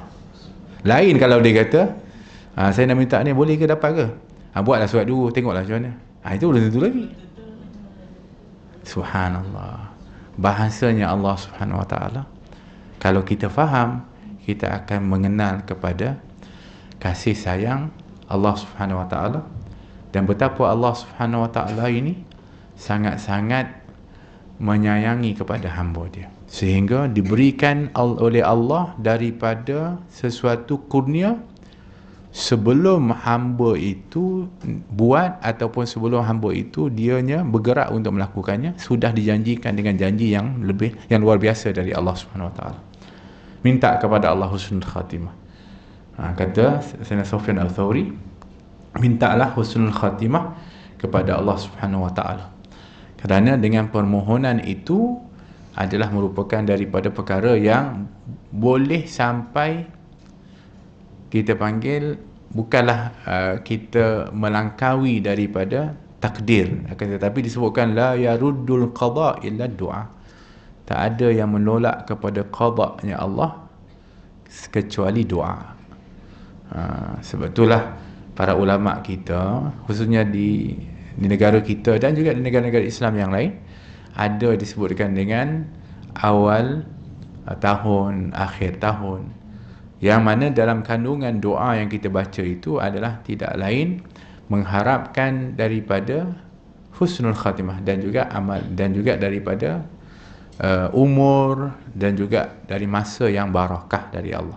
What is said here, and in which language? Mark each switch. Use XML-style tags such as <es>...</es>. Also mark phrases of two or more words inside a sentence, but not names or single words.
<ms>Lain kalau dia kata, saya nak minta ni, boleh ke, dapat ke? Buatlah surat dulu, tengoklah macam mana. Itu belum tentu lagi. Subhanallah. Bahasanya Allah</ms> <ar>سبحانه وتعالى,</ar> <ms>kalau kita faham, kita akan mengenal kepada kasih sayang Allah</ms> <ar>سبحانه وتعالى,</ar> <ms>dan betapa Allah</ms> <ar>سبحانه وتعالى</ar> <ms>ini sangat-sangat menyayangi kepada hamba dia, sehingga diberikan oleh Allah daripada sesuatu kurnia sebelum hamba itu buat, ataupun sebelum hamba itu dianya bergerak untuk melakukannya, sudah dijanjikan dengan janji yang luar biasa dari Allah</ms> <ar>سبحانه وتعالى.</ar> <ms>Minta kepada Allah</ms> <ar>حسن الخاتمة.</ar> <ms>Kata Sayyidina Sufyan Al-Thawri, mintalah</ms> <ar>حسن الخاتمة</ar> <ms>kepada Allah</ms> <ar>سبحانه و</ar> <ms>Taala, kerana dengan permohonan itu adalah merupakan daripada perkara yang boleh sampai kita panggil, bukanlah kita melangkaui daripada takdir, akan tetapi disebutkan</ms> <ar>لا يرد القضاء إلا الدعاء,</ar> <ms>tak ada yang menolak kepada qada'nya Allah kecuali doa. Sebab itulah para ulama kita, khususnya di negara kita dan juga di negara-negara Islam yang lain, ada disebutkan dengan awal tahun, akhir tahun, yang mana dalam kandungan doa yang kita baca itu adalah tidak lain mengharapkan daripada</ms> <ar>حسن الخاتمة,</ar> <ms>dan juga amal, dan juga daripada umur, dan juga dari masa yang barakah dari Allah.</ms>